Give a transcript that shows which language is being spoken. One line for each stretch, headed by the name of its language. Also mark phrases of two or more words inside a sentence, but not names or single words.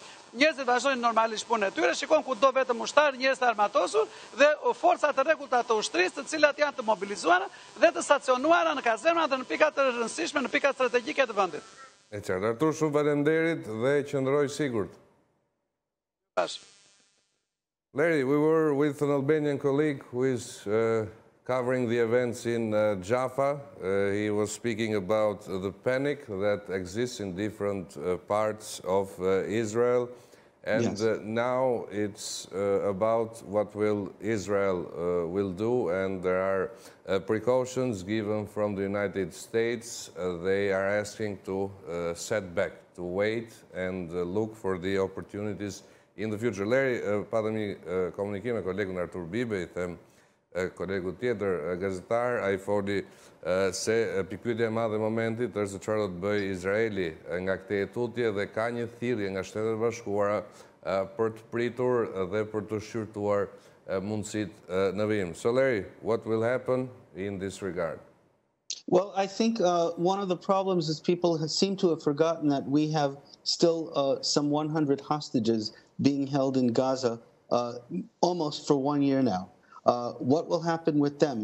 Albanian: Njerëzit vazhdojnë normalisht punën e tyre, shikon ku do vetëm ushtar, njerëz të armatosur dhe forca të rregullta të ushtrisë, të cilat janë të mobilizuara dhe të stacionuara në kazerna dhe në pikat të rëndësishme, në pikat strategjike të vendit. E qartë, Artur, shumë faleminderit dhe qëndroj sigurt.
English: Larry, we were with an Albanian colleague who is covering the events in Jaffa. He was speaking about the panic that exists in different parts of Israel. And yes. Now it's about what will Israel will do, and there are precautions given from the United States. They are asking to set back, to wait and look for the opportunities in the future.
Albanian: Larry, patëm një komunikim me kolegun Artur Bibe, I them kolegu tjetër gazetar, ai foli se pikpyetja e madhe e momentit është se çfarë do të bëjë Izraeli nga këtë tutje dhe ka një thirrje nga Shtetet e Bashkuara për të pritur dhe për të shqyrtuar mundësitë në vijim.
English: So Larry, what will happen in this regard? Well, I think one of the problems is people seem to have forgotten that we have still some 100 hostages being held in Gaza almost for 1 year now. What will happen with them?